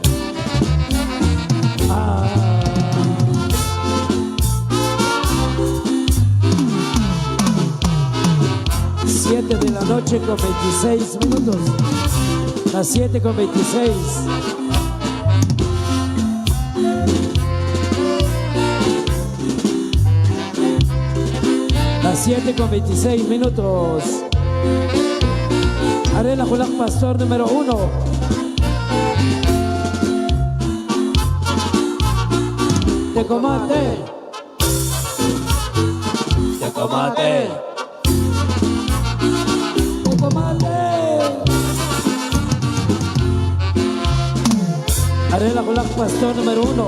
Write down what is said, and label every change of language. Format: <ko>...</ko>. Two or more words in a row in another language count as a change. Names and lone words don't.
<es>Ah. 7 de la noche con 26 minutos. Las 7 con 26. Las 7 con 26 minutos. Arela Julak Pastor número 1. Tecomate. Tecomate. Arela Julak Pastor número 1.</es>